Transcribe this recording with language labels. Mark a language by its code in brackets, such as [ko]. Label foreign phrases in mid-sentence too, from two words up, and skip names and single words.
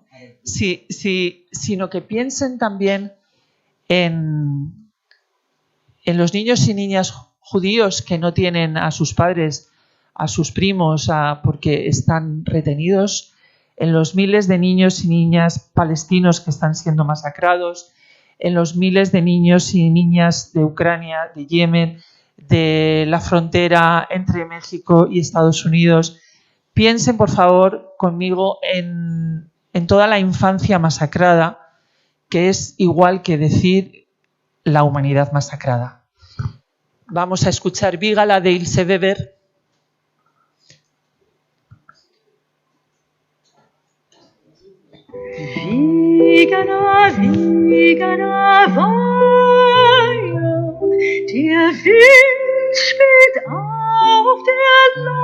[es] Sí, sino que piensen también en los niños y niñas judíos que no tienen a sus padres, a sus primos, porque están retenidos, en los miles de niños y niñas palestinos que están siendo masacrados, en los miles de niños y niñas de Ucrania, de Yemen, de la frontera entre México y Estados Unidos. Piensen, por favor, conmigo en toda la infancia masacrada, que es igual que decir la humanidad masacrada. Vamos a escuchar Vígala de Ilse Weber. [de] Vígala, Vígala, Weia, der Wind spielt auf der